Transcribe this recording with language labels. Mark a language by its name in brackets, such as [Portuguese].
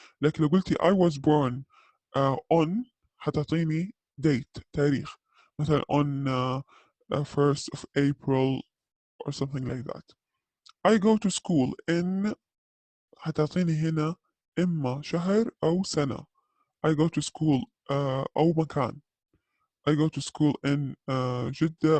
[Arabic] لكن لو قلتي [English] I was born on [Arabic] حتعطيني date، تاريخ، مثلا [English] on 1st of April or something like that. I go to school in [Arabic] حتعطيني هنا إما شهر أو سنة. [English] I go to school [Arabic] أو مكان. [English] I go to school in Jeddah.